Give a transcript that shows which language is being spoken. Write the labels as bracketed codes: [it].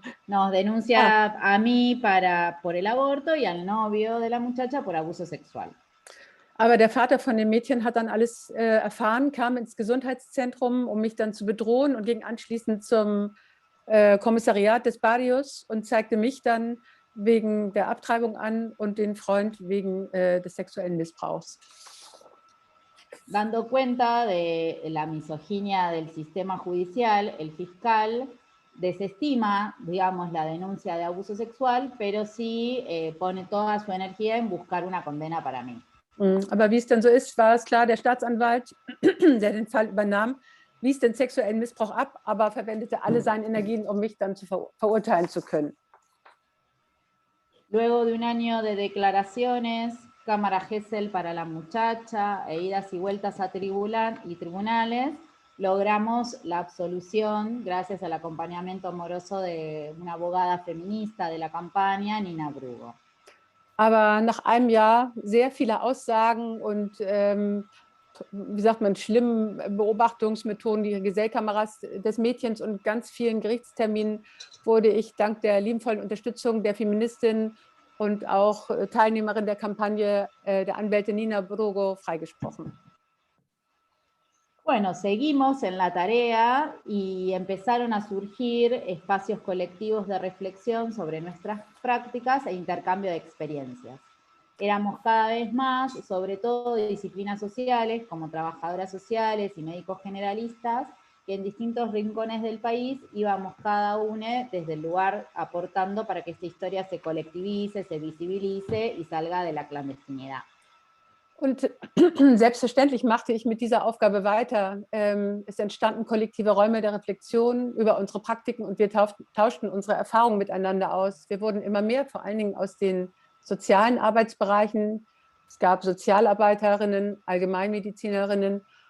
[es] Nos denuncia a mí por el aborto y al novio de la muchacha por abuso sexual. [de] Aber der Vater von dem Mädchen hat dann alles erfahren, kam ins Gesundheitszentrum, um mich dann zu bedrohen und ging anschließend zum Kommissariat des Barrios und zeigte mich dann wegen der Abtreibung an und den Freund wegen des sexuellen Missbrauchs. [es] Dando cuenta de la misoginia del sistema judicial, el fiscal desestima, digamos, la denuncia de abuso sexual, pero sí pone toda su energía en buscar una condena para mí. [de] Aber wie es dann so ist, war es klar, der Staatsanwalt, der den Fall übernahm, wies den sexuellen Missbrauch ab, aber verwendete alle seine Energien, um mich dann zu verurteilen zu können. [es] Luego de un año de declaraciones, Cámara Gesell para la muchacha, e idas y vueltas a tribunales, logramos la absolución gracias al acompañamiento amoroso de una abogada feminista de la campaña, Nina Brugo. [de] Aber nach einem Jahr sehr viele Aussagen und, wie sagt man, schlimmen Beobachtungsmethoden, die Gesellkameras des Mädchens und ganz vielen Gerichtsterminen wurde ich dank der liebevollen Unterstützung der Feministin und auch Teilnehmerin der Kampagne, der Anwältin Nina Brugo, freigesprochen. [es] Bueno, seguimos en la tarea y empezaron a surgir espacios colectivos de reflexión sobre nuestras prácticas e intercambio de experiencias. Éramos cada vez más, sobre todo de disciplinas sociales, como trabajadoras sociales y médicos generalistas, que en distintos rincones del país íbamos cada una desde el lugar aportando para que esta historia se colectivice, se visibilice y salga de la clandestinidad. [de] Und selbstverständlich machte ich mit dieser Aufgabe weiter. Es entstanden kollektive Räume der Reflexion über unsere Praktiken und wir tauschten unsere Erfahrungen miteinander aus. Wir wurden immer mehr, vor allen Dingen aus den sozialen Arbeitsbereichen. Es gab Sozialarbeiterinnen, Allgemeinmedizinerinnen.